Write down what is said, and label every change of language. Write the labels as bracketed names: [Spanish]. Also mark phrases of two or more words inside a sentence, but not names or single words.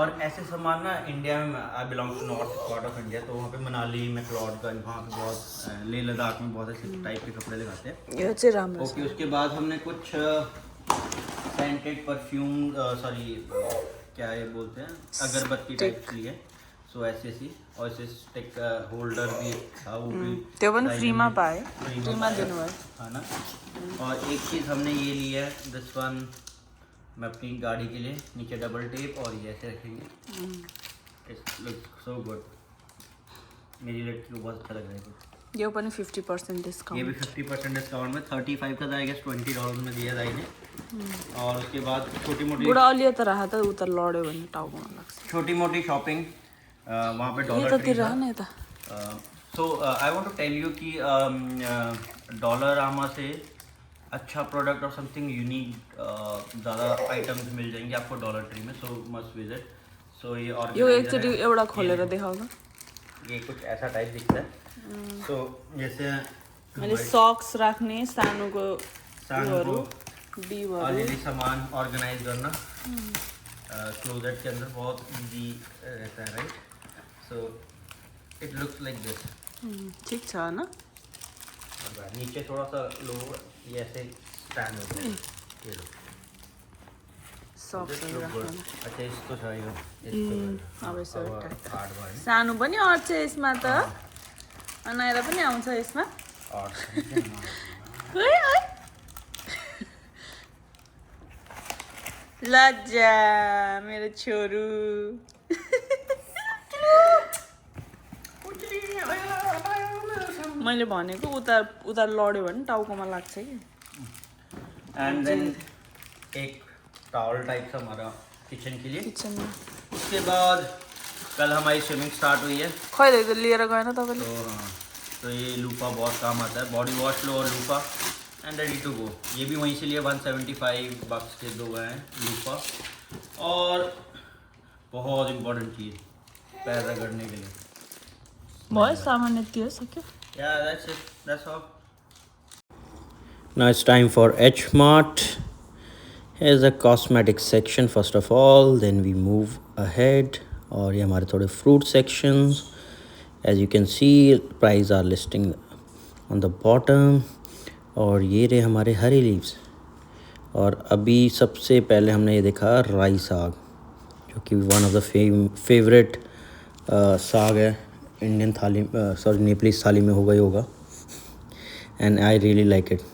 [Hindi] और ऐसे सामान ना इंडिया में, [English] I belong to north part of India, [Hindi] तो वहाँ पे मनाली मैक्लोडगंज, वहाँ पे बहुत लेह लद्दाख में बहुत ऐसे टाइप के कपड़े लगाते हैं। ओके, उसके बाद हमने कुछ [English] scented perfume, [Hindi] सॉरी क्या ये बोलते हैं, अगरबत्ती टाइप की है। सो ऐसे और ऐसे [English] stick holder [Hindi] भी था, वो भी [Nepali] त्यो पनि फ्रीमा पाए, फ्रीमा दिनुभयो [Hindi] है ना। और एक चीज़ हमने ये ली है, [English] this one, [Hindi] मैं अपनी गाड़ी के लिए नीचे [English] double tape [Hindi] और ये ऐसे रखेंगे। [English] it's look so good, [Hindi] मेरी लड़की को बहुत अच्छा लग रहा है। [Nepali] ये पनि 50% डिस्काउंट, [Hindi] ये भी 50% डिस्काउंट में 35 का था, [English] I guess [Hindi] $20 में दिया दाई ने। और उसके बाद छोटी मोटी [Nepali] बुढ़ा लियो त रहा था उतर लड्यो भने टाउकोमा लाग्छ। [Hindi] छोटी मोटी शॉपिंग वहाँ पे डॉलर ट्री था। [English] so I want to tell you [Hindi] कि डॉलरामा से अच्छा प्रोडक्ट और [English] something unique [Hindi] ज़्यादा आइटम्स मिल जाएंगे आपको डॉलर ट्री में। [English] so must visit. [Hindi] सो ये [Nepali] एकचोटि एउटा खोलेर देखाउन, [Hindi] ये कुछ ऐसा टाइप दिखता है। सो जैसे [Nepali] मैले सॉक्स राख्ने सानोको [Hindi] अलिअलि सामान ऑर्गेनाइज करना क्लोजेट के अंदर बहुत इजी रहता है राइट। [English] so it looks like this, [Nepali] ठीक छ ना। [Hindi] नीचे थोड़ा सा लो, ये ऐसे स्टैंड होता है, ये लो [Nepali] सॉक्स राख्न। [Hindi] अच्छा, इसको चाहिए [Nepali] अब यसो सानो पनि अट्छ यसमा त, अनाएर पनि आउँछ यसमा। लज्जा मेरो छोरू। मैले भनेको उता लड्यो भने टाउकोमा लाग्छ कि। [English] and then [Hindi] एक टॉवल टाइप सा हमारा किचन के लिए। किचन में उसके बाद कल हमारी स्विमिंग स्टार्ट हुई है। [Nepali] खैले त लिएर गएन तपाईले? [Hindi] तो ये लूपा बहुत काम आता है, [English] body wash [Hindi] लो और लूपा [English] and ready to go. [Hindi] ये भी वहीं से लिए $175 के 2 गए हैं लूपा। और बहुत इम्पोर्टेंट चीज़, पैर रगड़ने के लिए [Nepali] बहुत सामान यति हो सक्यो। [English] Yeah, that's it. That's all. Now it's time for H Mart. Here's the cosmetic section first of all. Then we move ahead. [Hindi] और ये हमारे थोड़े [English] fruit sections. As you can see, price are listing on the bottom. [Hindi] और ये रहे हमारे हरी लीव्स। और अभी सबसे पहले हमने ये देखा राई साग, जो कि [English] one of the favorite [Hindi] साग है इंडियन थाली, सॉरी नेपलीज थाली में होगा ही होगा। [English] and I really like it.